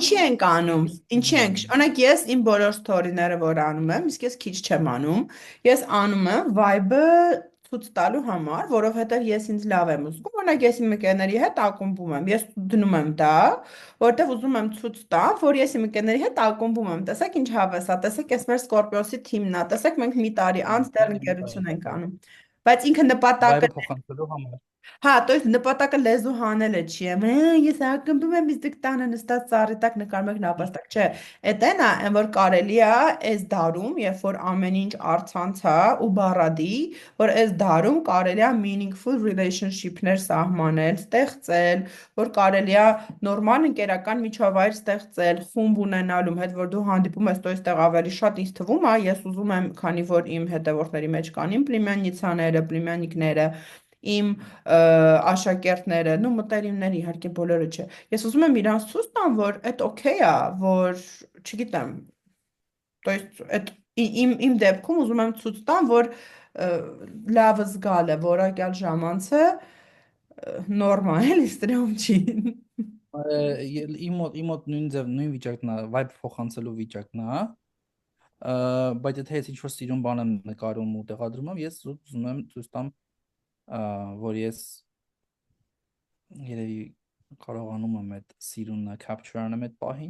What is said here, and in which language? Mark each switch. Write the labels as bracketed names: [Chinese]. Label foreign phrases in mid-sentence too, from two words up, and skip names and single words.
[Armenian] ինչի ենք անում։ Ինչի ենք։ Օրինակ ես իմ բոլոր story-ները, որ անում եմ, իսկ ես քիչ չեմ անում, ես անում եմ vibe-ը ցույց տալու համար, որովհետև ես ինձ լավ եմ զգում։ Օրինակ ես իմ ընկերների հետ ակումբում եմ։ Ես դնում եմ դա, որովհետև ուզում եմ ցույց տալ, որ ես իմ ընկերների հետ ակումբում եմ։ Տեսեք ինչ հավես է, տեսեք ես մեր Scorpio-ի թիմն է, տեսեք մենք մի տարի անց դեռ ընկերություն ենք անում։ Բայց ինքը նպատակը վայբը փոխանցելու համար։ հա, [Russian] то есть [Armenian] նպատակը լեզու հանելը չի եմ, ես ակմբում եմ իսկ դուք տանը նստած ծառի տակ նկարում եք նապաստակ, չէ, էդ այն է, այն որ կարելի է այս դարում, երբ որ ամեն ինչ առցանց է ու բառադի, որ այս դարում կարելի է [English] meaningful relationship- [Armenian] ներ սահմանել, ստեղծել, որ կարելի է նորմալ ընկերական միջավայր ստեղծել, խումբ ունենալու հետ, որ դու հանդիպում ես, [Russian] то есть [Armenian] տեղ ավելի շատ ինձ թվում է, ես ուզում եմ, քանի որ իմ հետևորդների մեջ կան իմ պլիմյանիցաները, պլիմյանիկները, իմ աշակերտները, նու մտերիմները իհարկե բոլորը չէ։ Ես ուզում եմ իրանց ցույց տամ, որ այդ օքեյ է, որ չգիտեմ, [Russian] то есть [Armenian] այդ իմ դեպքում ուզում եմ ցույց տամ, որ լավը զգալ է, որակյալ ժամանցը նորմալ է, էլի ստրում չի։ Իմ մոտ նույն ձև նույն վիճակն է, vibe փոխանցելու վիճակն է, բայց եթե ես ինչ-որ սիրուն բան եմ նկարում ու տեղադրում եմ, ես ուզում եմ ցույց տամ, որ ես երևի կարողանում եմ այդ սիրունը capture անեմ այդ պահին։